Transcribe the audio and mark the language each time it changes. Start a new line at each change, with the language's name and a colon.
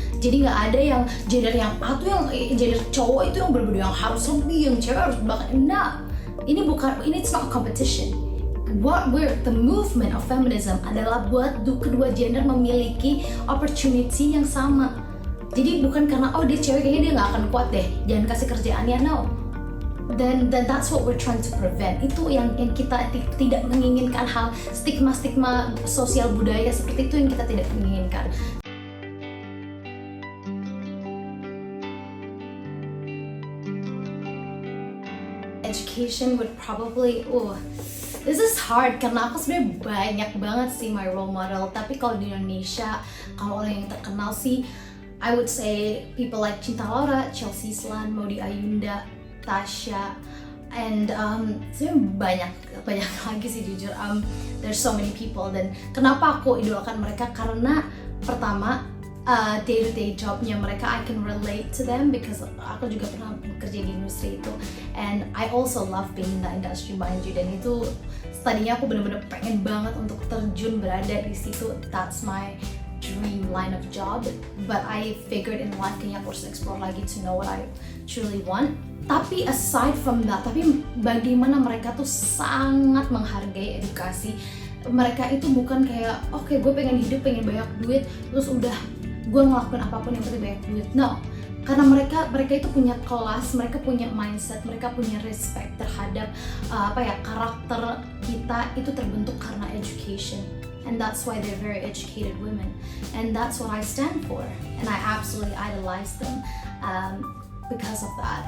Indonesian: Jadi nggak ada yang gender yang gender cowok itu yang berbeda, yang harus lebih, yang cewek harus bahkan. Nah, ini
English: it's not a competition. The movement of feminism
Indonesian: adalah buat kedua gender memiliki opportunity yang sama. Jadi bukan karena oh dia cewek kayaknya dia nggak akan kuat deh, jangan kasih kerjaannya, no. Dan
English: that's what we're trying to prevent.
Indonesian: Itu yang kita tidak menginginkan, hal stigma sosial budaya seperti itu yang kita tidak menginginkan.
English: Education would probably, this is hard
Indonesian: karena aku sebenarnya banyak banget sih
English: my role model.
Indonesian: Tapi kalau di Indonesia, kalau orang yang terkenal sih,
English: I would say people like
Indonesian: Cinta Laura, Chelsea Islan, Maudy Ayunda, Tasya, and sebenarnya banyak lagi sih jujur.
English: There's so many people.
Indonesian: Dan kenapa aku idolakan mereka? Karena pertama,
English: day-to-day
Indonesian: jobnya mereka,
English: I can relate to them because
Indonesian: aku juga pernah bekerja di industri itu,
English: and I also love being in the industry, mind you.
Indonesian: Dan itu tadinya aku benar-benar pengen banget untuk terjun berada di situ.
English: That's my dream line of job, but I figured in life
Indonesian: kayaknya aku harus explore lagi
English: to know what I truly want.
Indonesian: Tapi
English: aside from that,
Indonesian: tapi bagaimana mereka tuh sangat menghargai edukasi. Mereka itu bukan kayak oke, gue pengen hidup, pengen banyak duit, terus udah gue ngelakuin apapun yang penting banyak duit. No, karena mereka itu punya kelas, mereka punya mindset, mereka punya respect terhadap karakter kita itu terbentuk karena education.
English: And that's why they're very educated women, and that's what I stand for, and I absolutely idolize them because of that.